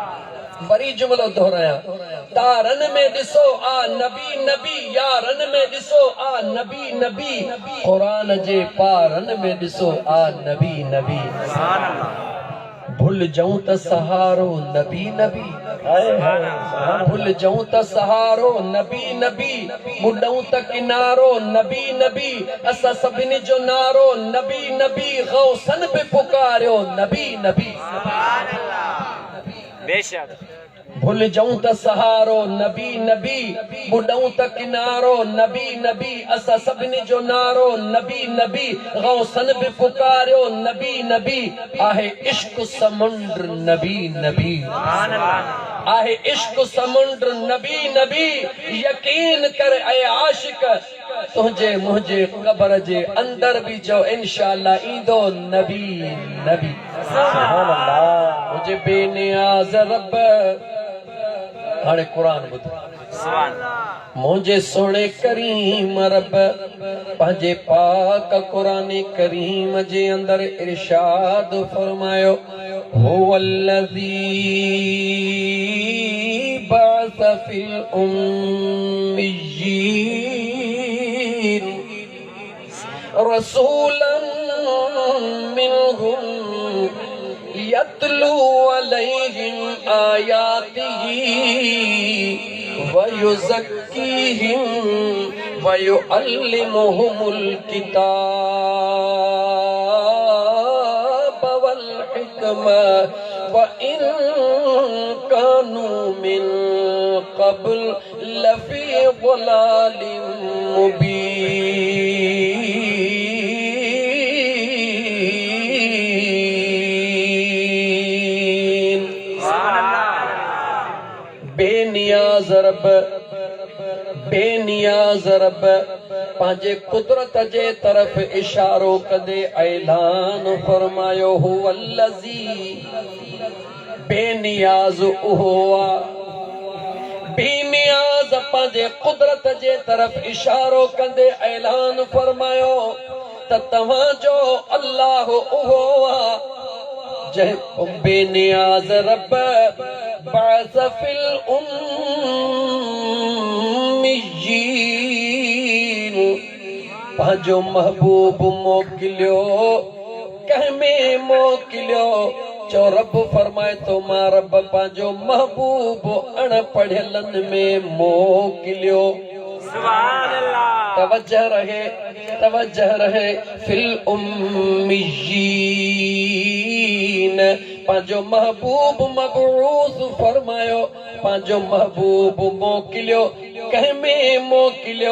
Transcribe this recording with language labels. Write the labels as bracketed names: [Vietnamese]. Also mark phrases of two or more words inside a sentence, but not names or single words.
[Sindhi] वरी जुमलो दोहराया तारन में ॾिसो आ नबी नबी यारन में ॾिसो आ नबी नबी क़ुरान जे पारन में ॾिसो आ नबी नबी [Arabic] سبحان الله [Sindhi] भूल जाऊं त सहारो नबी नबी, हाय हाय भूल जाऊं त सहारो नबी नबी, बुडऊं त किनारो नबी नबी, असा सभिनी जो नारो नबी नबी, गौसन पे पुकारियो नबी नबी। बेशक भूल जाऊं त सहारो नबी नबी, बुडऊं त किनारो नबी नबी, असा सभिनी जो नारो नबी नबी, गौसन पे पुकारियो नबी नबी। आहे इश्क समुंड नबी नबी, आहे इश्क समुंड नबी नबी, यकीन कर ऐ आशिक तुझे मुझे कब्र जे अंदर भी जो इंशाअल्लाह ईंदो नबी नबी। [Arabic] سبحان الله. [Sindhi] मुझे बेनियाज़ रब हाणे कुरान ॿुध। मुझे सोने करीम रब पंहिंजे पाक कुरान करीम जे अंदर इरशाद फरमायो, हुवल्लज़ी [Arabic] بعث في الأميين رسولا منهم يتلو عليهم آياته ويزكيهم ويعلمهم الكتاب والحكمة وإن كانوا من قبل لفي ضلال مبين. [Sindhi] बेनियाज़ रब, बेनियाज़ रब पंहिंजे कुदरत जे तरफ़ इशारो कंदे ऐलान फरमायो, हुवल्लज़ी बेनियाज़ उहो आ। बेनियाज़ पंहिंजे कुदरत जे तरफ़ इशारो कंदे ऐलान फरमायो त तव्हांजो अल्लाह उहो आ जंहिं बेनियाज़ रब [Arabic] بعث في الأميين [Sindhi] पंहिंजो महबूब मोकिलियो, कंहिं में मोकिलियो। चो रब फरमाए तो मां रब पंहिंजो महबूब अणपढ़ियलनि में मोकिलियो। [Arabic] سبحان الله. [Sindhi] तवज्जह रहे [Arabic] في الأميين [Sindhi] पंहिंजो महबूब मबऊस फरमायो, पंहिंजो महबूब मोकिलियो, कंहिं में मोकिलियो।